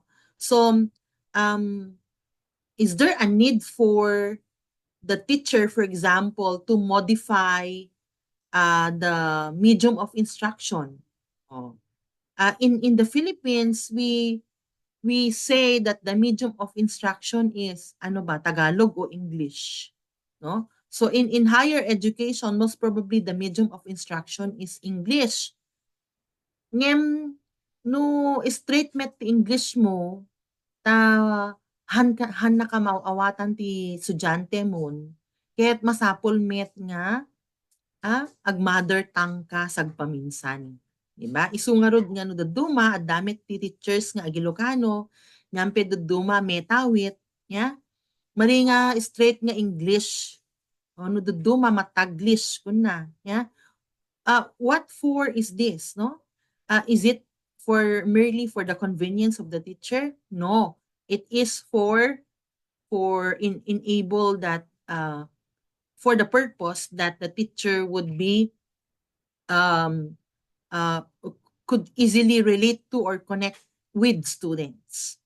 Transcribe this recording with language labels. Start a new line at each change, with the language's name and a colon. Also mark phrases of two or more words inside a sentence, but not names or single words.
English: So, um, is there a need for the teacher, for example, to modify the medium of instruction? Oh. In the Philippines, we say that the medium of instruction is
Filipino: ano ba,
English: Tagalog o English, no? So in higher education, most probably the medium of instruction is English.
Iloko: Ngem no straight met ti English mo, ta han na ka mauawatan ti estudyante mon, ket masapol met nga ag mother tongue ka sagpaminsan.
Filipino: 'Di ba?
Iloko: Isu nga rod nga no daduma addamit ti teachers nga ag Ilocano, ngampe daduma metawit, nya. Mali nga straight nga English. O no daduma mataglish kunna, nya.
English: What for is this, no? Is it for merely for the convenience of the teacher? No. It is for enable that for the purpose that the teacher would be um uh could easily relate to or connect with students.